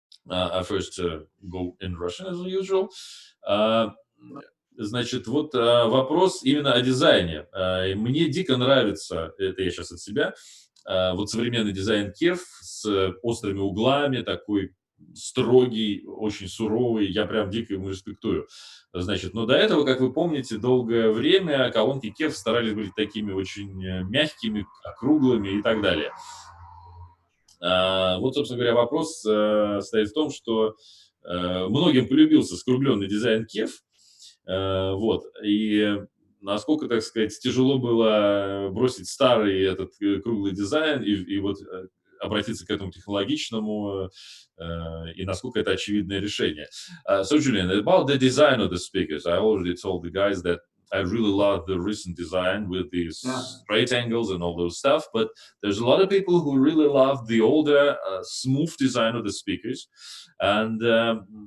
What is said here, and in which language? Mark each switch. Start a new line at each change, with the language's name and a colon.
English: I first go in Russian as usual.
Russian: Значит, вот вопрос именно о дизайне. Мне дико нравится, это я сейчас от себя, вот современный дизайн KEF с острыми углами, такой строгий, очень суровый, я прям дико ему респектую. Значит, но до этого, как вы помните, долгое время колонки KEF старались быть такими очень мягкими, округлыми и так далее. Вот, собственно говоря, вопрос стоит в том, что многим полюбился скругленный дизайн KEF, вот, и насколько, так сказать, тяжело было бросить старый этот круглый дизайн и вот обратиться к этому технологичному, и насколько это очевидное решение.
English: So, Julian, about the design of the speakers, I already told the guys that I really love the recent design with these straight angles and all those stuff, but there's a lot of people who really love the older, smooth design of the speakers, and a